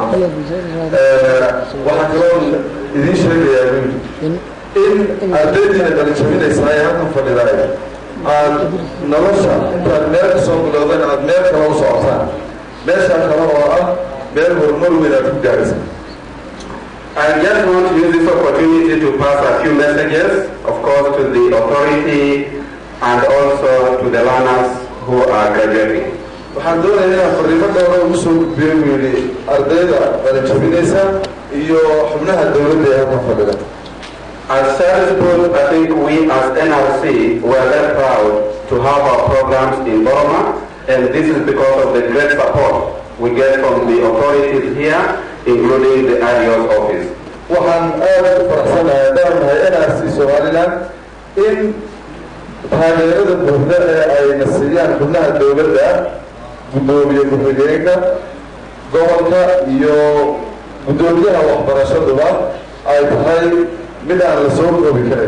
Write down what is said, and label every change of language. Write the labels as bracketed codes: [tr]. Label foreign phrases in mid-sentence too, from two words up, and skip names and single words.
[so] waxaa kaloo idiin sheegayaa buu yidhi in ardaydiina dhalijabinaysaa ee halkan fadhidaay aad nolosha intaad meel ka soo bilowdan aad meel kale u socotaan meeshaa kale oo ah meel horumar weyn aad ku gaaraysa. [en] I just want to use this opportunity to pass a few messages, of course, to the authority and also to the learners who are graduating. [so] waxaan doonayaa inaan fariimo dhowra ugu soo gudbiyo buu yidhi ardayda dhalijabinaysa iyo xubnaha dowladda ee halkan fadhida. [en] As Charles put, I think we as NRC were very proud to have our programs in Burma, and this is because of the great support we get from the authorities here, including the IDO's office. [so] waxaan aad u faraxsanahay haddaan nahay NRC Somaliland in taageerada buuxda ee ayna siiyaan xubnaha dowladda, gudoomiye ku-xigeenka gobolka iyo gudoomiyaha waxbarashaduba ay tahay mid aan la soo koobi karin.